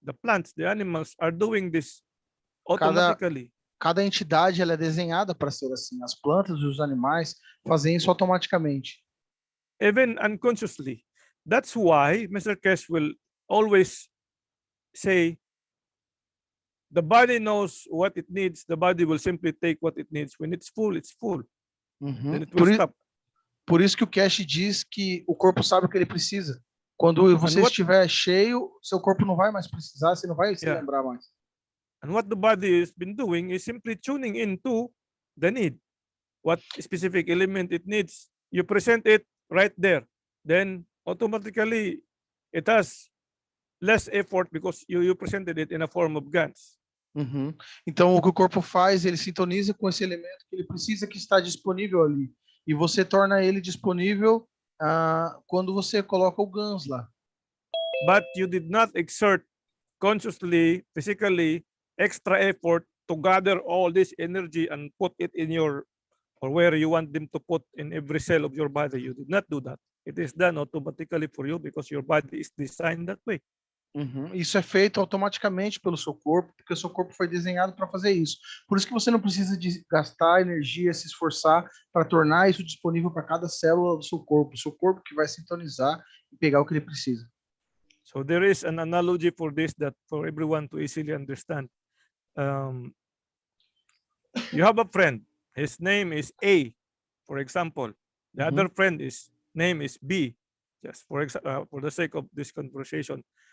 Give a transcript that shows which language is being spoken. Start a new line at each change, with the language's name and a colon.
English: The plants, the animals are doing this automatically.
Portuguese: Cada entidade ela é desenhada para ser assim. As plantas e os animais fazem isso automaticamente.
English: Even unconsciously. That's why Mr. Keshe will always say, the body knows what it needs. The body will simply take what it needs. When it's full, it's full. Uhum. Then it will stop.
Portuguese: Por isso que o Keshe diz que o corpo sabe o que ele precisa. Quando você estiver cheio, seu corpo não vai mais precisar, você não vai se lembrar mais.
English: And what the body has been doing is simply tuning into the need. What specific element it needs. You present it right there. Then automatically it has less effort because you presented it in a form of GANs. Uhum.
Portuguese: Então o que o corpo faz, ele sintoniza com esse elemento que ele precisa, que está disponível ali. E você torna ele disponível quando você coloca o GANs lá.
English: But you did not exert consciously, physically, extra effort to gather all this energy and put it in your, or where you want them to put in every cell of your body. You did not do that. It is done automatically for you because your body is designed that way. Uhum.
Portuguese: Isso é feito automaticamente pelo seu corpo, porque o seu corpo foi desenhado para fazer isso. Por isso que você não precisa de gastar energia, se esforçar para tornar isso disponível para cada célula do seu corpo. O seu corpo que vai sintonizar e pegar o que ele precisa.
English: So there is an analogy for this that for everyone to easily understand. You have a friend. His name is A, for example. The other friend name is B. Just for the sake of this conversation.